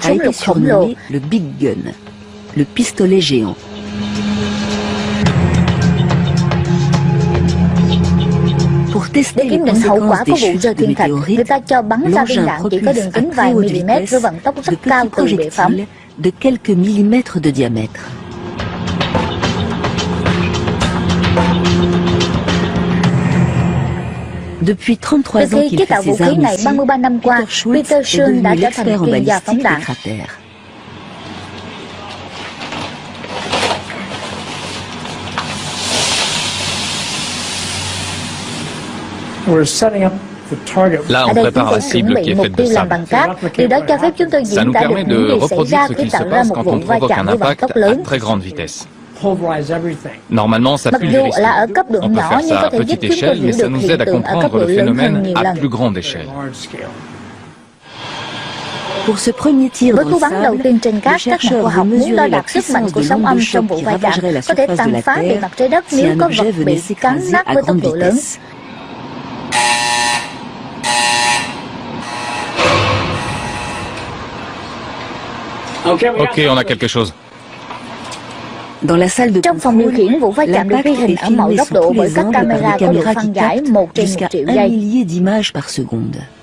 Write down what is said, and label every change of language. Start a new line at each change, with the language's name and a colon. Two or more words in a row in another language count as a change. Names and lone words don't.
French: a
Vietnamese: súng
French: été
Vietnamese: lục khổng lồ.
French: surnommé le Big Gun, le pistolet géant. Pour
Vietnamese: Để
French: tester les
Vietnamese: kiểm định hậu quả
French: conséquences
Vietnamese: của
French: des
Vietnamese: vụ rơi
French: chutes de
Vietnamese: thiên thạch, người
French: météorites,
Vietnamese: ta cho bắn ra viên
French: l'engin
Vietnamese: đạn chỉ có đường
French: propulse à
Vietnamese: kính
French: très
Vietnamese: vài
French: haute
Vietnamese: mm
French: vitesse
Vietnamese: với vận tốc
French: de
Vietnamese: rất cao
French: petits
Vietnamese: từ bệ phóng.
French: projectiles de quelques millimètres de diamètre. Depuis 33
Vietnamese: Từ
French: ans
Vietnamese: khi
French: qu'il
Vietnamese: chế
French: fait
Vietnamese: tạo vũ
French: ses
Vietnamese: khí
French: armes
Vietnamese: này,
French: ici,
Vietnamese: 33 năm qua,
French: Peter Schultz
Vietnamese: Peter
French: est
Vietnamese: Schultz đã
French: devenu
Vietnamese: trở thành
French: l'expert en
Vietnamese: chuyên gia phóng
French: balistique
Vietnamese: đạn.
French: des cratères. Là,
Vietnamese: Ở
French: on
Vietnamese: đây chúng
French: prépare
Vietnamese: tôi
French: la
Vietnamese: chuẩn
French: cible qui
Vietnamese: bị
French: est
Vietnamese: mục
French: faite de
Vietnamese: tiêu làm
French: sable.
Vietnamese: bằng cát. Điều đó cho phép chúng tôi
French: Ça
Vietnamese: diễn
French: nous
Vietnamese: tả được
French: permet de
Vietnamese: những gì xảy
French: reproduire
Vietnamese: ra
French: ce
Vietnamese: khi
French: qu'il se
Vietnamese: tạo ra
French: passe
Vietnamese: một
French: quand
Vietnamese: vụ
French: on
Vietnamese: va
French: provoque
Vietnamese: chạm
French: un
Vietnamese: với vận
French: impact
Vietnamese: tốc
French: à
Vietnamese: lớn.
French: très grande vitesse. Normalement, ça
Vietnamese: Mặc
French: pue
Vietnamese: dù
French: les risques.
Vietnamese: là ở cấp độ
French: On peut
Vietnamese: nhỏ
French: faire
Vietnamese: nhưng
French: ça
Vietnamese: có
French: à
Vietnamese: thể giúp
French: petite
Vietnamese: chúng tôi
French: échelle, mais
Vietnamese: hiểu
French: ça
Vietnamese: được
French: nous
Vietnamese: hiện
French: aide à
Vietnamese: tượng ở cấp
French: comprendre
Vietnamese: độ
French: le
Vietnamese: lớn hơn
French: phénomène
Vietnamese: nhiều
French: à
Vietnamese: lần.
French: plus grande échelle. Pour ce premier tir
Vietnamese: Với
French: dans
Vietnamese: cú
French: le
Vietnamese: bắn đầu
French: sable,
Vietnamese: tiên trên cát,
French: le
Vietnamese: các nhà
French: chercheur
Vietnamese: khoa
French: veut
Vietnamese: học muốn đo
French: mesurer la
Vietnamese: đạc sức mạnh
French: puissance
Vietnamese: của
French: de
Vietnamese: sóng
French: l'onde
Vietnamese: âm
French: de
Vietnamese: trong
French: choc
Vietnamese: vụ
French: qui
Vietnamese: va chạm,
French: ravagerait la
Vietnamese: có thể
French: surface de
Vietnamese: tàn
French: la
Vietnamese: phá bề
French: Terre
Vietnamese: mặt trái đất
French: si
Vietnamese: nếu
French: un
Vietnamese: có
French: objet
Vietnamese: vật
French: venait
Vietnamese: bị cắn
French: s'écraser
Vietnamese: nát
French: à
Vietnamese: với tốc
French: grande
Vietnamese: độ lớn.
French: vitesse. Ok, on a quelque chose. Dans la salle de
Vietnamese: Trong phòng điều
French: contrôle,
Vietnamese: khiển, vụ va chạm được
French: l'impact
Vietnamese: ghi hình
French: est
Vietnamese: ở mọi
French: filmé
Vietnamese: góc
French: sous
Vietnamese: độ
French: tous
Vietnamese: bởi
French: les
Vietnamese: các
French: angles par
Vietnamese: camera
French: des
Vietnamese: có độ
French: caméras
Vietnamese: phân
French: qui
Vietnamese: giải
French: captent
Vietnamese: 1 trên 1
French: jusqu'à
Vietnamese: triệu
French: 1
Vietnamese: giây.
French: millier d'images par seconde.